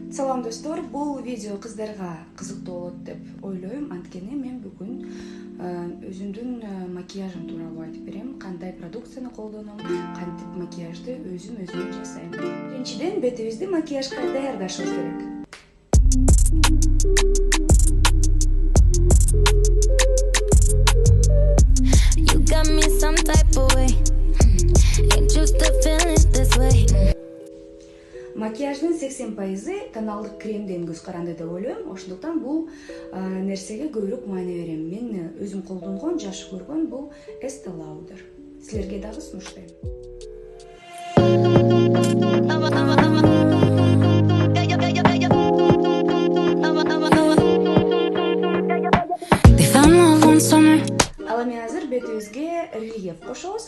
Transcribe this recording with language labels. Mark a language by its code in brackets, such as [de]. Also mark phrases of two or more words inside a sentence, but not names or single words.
[ky] Салам достор, бул видео кыздарга кызыктуу болот деп ойлойм. Анткени мен бүгүн өзүмдүн макияжым тууралуу айтып берем. Кандай продукцияны колдоном, кантип макияжды өзүм жасайм. Биринчиден, бетибизди макияжга даярдашыбыз керек. [en] You got me some type of way. Ain't used to feeling this way. [ky] Макияждын 80% тоналдык кремден көз каранды деп ойлойм. Ошондуктан бул нерсеге көбүрөөк маани берем. Мен өзүм колдонгон, жакшы көргөн бул Estee Lauder. Силерге дагы сунуштайм. Ал эми азыр бетибизге рельеф кошобуз.